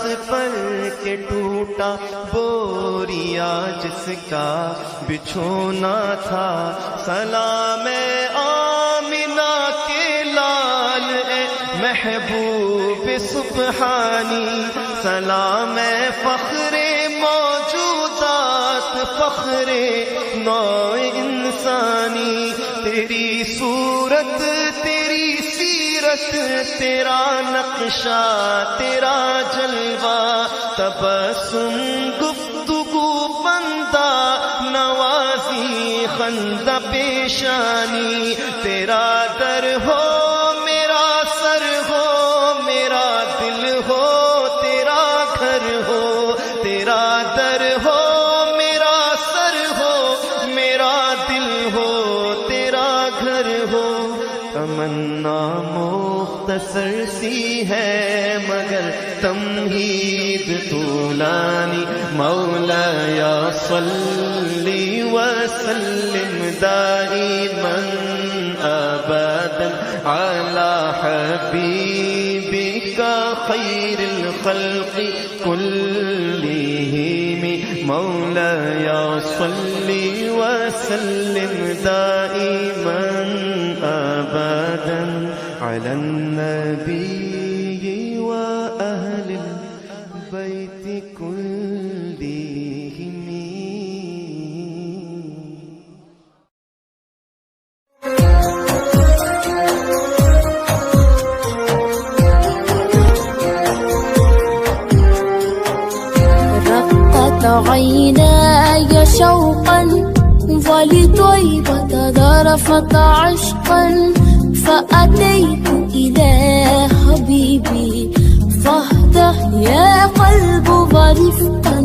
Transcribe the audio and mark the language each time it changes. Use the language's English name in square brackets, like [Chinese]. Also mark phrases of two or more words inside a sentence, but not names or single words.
[Urdu] پر کہ ٹوٹا بوریا جس کا بچھونا تھا، سلام اے آمنہ کے لال اے محبوب سبحانی، سلام اے فخر موجودات فخر نوع انسانی، تیری صورت تیری سیرت تیرا نقشہ تیرا جلوہ، تبسم گفتگو بندہ نوازی بندہ پیشانی، تیرا در ہو میرا سر ہو، میرا دل ہو تیرا گھر ہو، تیرا در ہو میرا سر ہو، میرا دل ہو تیرا گھر ہو. تمنا مختصر سی ہے مگر تمہید طولانی, [Arabic] مولا يا صل و سلم دائما أبدا على حبيبك خير الخلق كلهم، مولا يا صل و سلم دائما أبدا على نبي و أهل البيت كلهم. رقت عيناي شوقا ولطيبة ذرفت عشقا، فأتيت إلى حبيبي فاهدأ يا قلب ورفقا.